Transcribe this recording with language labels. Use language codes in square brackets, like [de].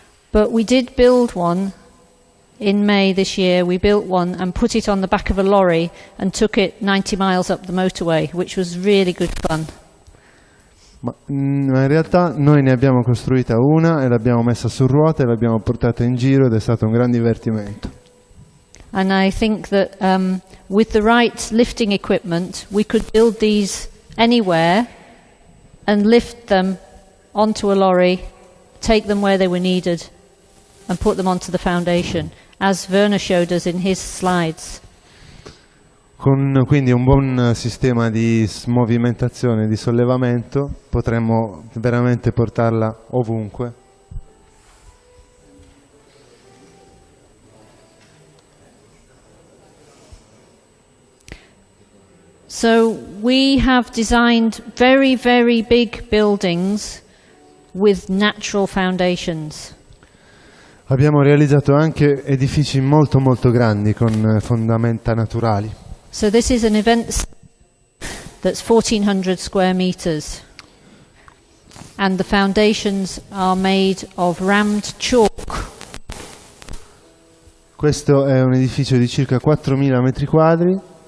[en] But we did build one in May this year. We built one and put it on the back of a lorry and took it 90 miles up the motorway, which was really good fun. [it] Ma in realtà noi ne abbiamo costruita una e l'abbiamo messa su ruote e l'abbiamo portata in giro ed è stato un gran divertimento. [en] And I think that with the right lifting equipment, we could build these anywhere and lift them onto a lorry, take them where they were needed and put them onto the foundation, as Werner showed us in his slides. [it] Con quindi un buon sistema di movimentazione e di sollevamento potremmo veramente portarla ovunque. [en] So we have designed very, very big buildings with natural foundations. [it] Abbiamo realizzato anche edifici molto molto grandi con fondamenta naturali. [en] So this is an event that's 1,400 square meters. And the foundations are made of rammed chalk. [it] Questo è un edificio di circa 4.000 metri quadri.